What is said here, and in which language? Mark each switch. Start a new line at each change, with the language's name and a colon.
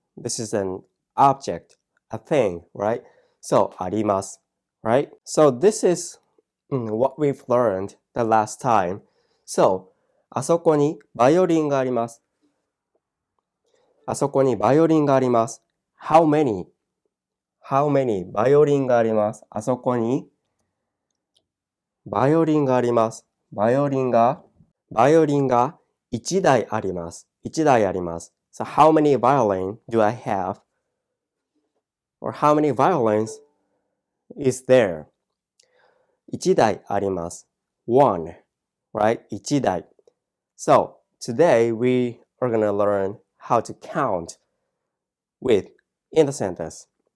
English: This is an object, a thing, right?
Japanese: So, あります。Right?
English: So, this is what we've learned the last time.
Japanese: So, あそこにバイオリンがあります。あそこにバイオリンがあります。
English: How many? How many?
Japanese: バイオリンがあります。あそこにバイオリンがあります。バイオリンが1台あります。 1台あります。
English: So, how many violin do I have? Or how many violins is there?
Japanese: 1台あります。
English: One, right?
Japanese: 1台。
English: So, today we are going to learn how to count with in the sentence.